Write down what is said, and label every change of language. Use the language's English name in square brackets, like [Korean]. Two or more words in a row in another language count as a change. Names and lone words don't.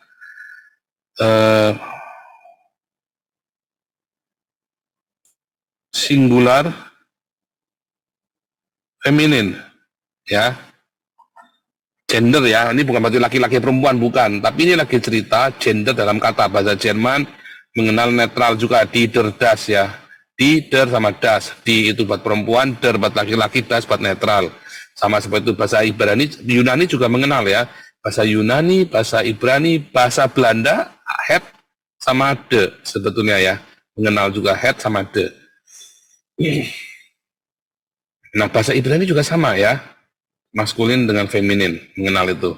[Indonesian] Singular feminin, ya. Gender, ya, ini bukan berarti laki-laki perempuan, bukan, tapi ini lagi cerita gender dalam kata bahasa Jerman mengenal netral juga, [German] die der das, [Indonesian] ya, [German] die der [Indonesian] sama das, die itu buat perempuan, der buat laki-laki, das buat netral, sama seperti itu bahasa Ibrani. Yunani juga mengenal, ya, bahasa Yunani, bahasa Ibrani, bahasa Belanda, het sama de sebetulnya, ya, mengenal juga het sama de. Nah, bahasa Ibrani juga sama, ya, maskulin dengan feminin, mengenal itu.